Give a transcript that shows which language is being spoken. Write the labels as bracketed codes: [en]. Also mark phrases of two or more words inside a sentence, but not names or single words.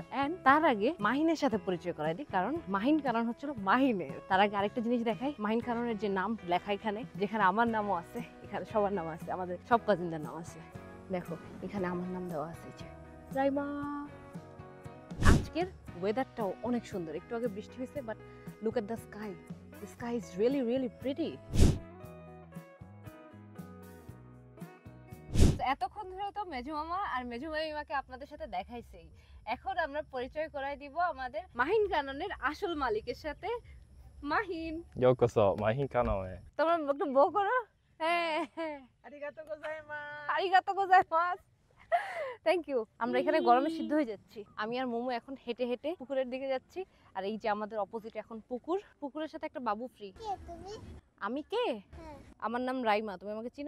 [bn] অ্যান্ড তার আগে মাহিনের সাথে পরিচয় করাই দিই, কারণ মাহিন কানন হচ্ছিল মাহিনের। তার আগে আরেকটা জিনিস দেখাই, মাহিন কাননের যে নাম লেখা এখানে, যেখানে আমার নামও আছে, এখানে সবার নাম আছে, আমাদের সব কাজিনদের নাম আছে। দেখো এখানে আমার নাম দেওয়া আছে, রাইমা। আজকের ওয়েদারটাও অনেক সুন্দর, একটু আগে বৃষ্টি হয়েছে, [en] but look at the sky, the sky is really really pretty. [bn] এতক্ষণ ধরে তো মেজো মামা আর মেজো মামিমাকে আপনাদের সাথে দেখাইছি, এখন আমরা পরিচয় করাই দিব আমাদের মাহিন কাননের আসল মালিকের সাথে। মাহিন, [ja] ようこそ マヒン カノン へ. [bn] তোমরা একটু বো করো। হ্যাঁ হ্যাঁ, [ja] ありがとう ございます. ありがとう ございます. [en] thank you. [bn] আমরা এখানে গরমে সিদ্ধ হয়ে যাচ্ছি। আমি আর মোমো এখন হেঁটে হেঁটে পুকুরের দিকে যাচ্ছি, আর এই যে আমাদের অপোজিট এখন পুকুর, পুকুরের সাথে একটা বাবু ফ্রি। আমি কে? আমার নাম রাইমা। তুমি আমাকে চিনো?